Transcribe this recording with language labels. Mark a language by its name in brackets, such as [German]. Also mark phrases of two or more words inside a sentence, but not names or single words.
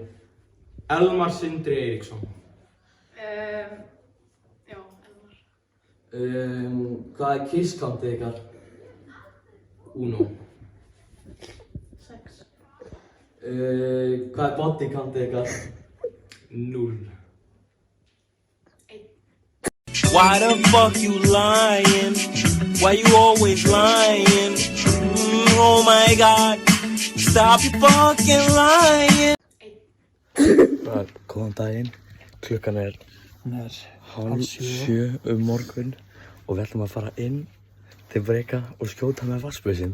[Icelandic] Elmar Sindri Eiríksson. Já, Elmar. Hvað er kisskantið ykkar? Uno. 6. Hvað er bodycountið ykkar? 0. [English] Why the fuck you lying? Why you always lying? Oh my god, stop you fucking lying. [Icelandic] Góðan daginn, klukkan er hálf 7 morgun og við ætlum að fara inn til Breka og skjóta með vatnsblöðsinn.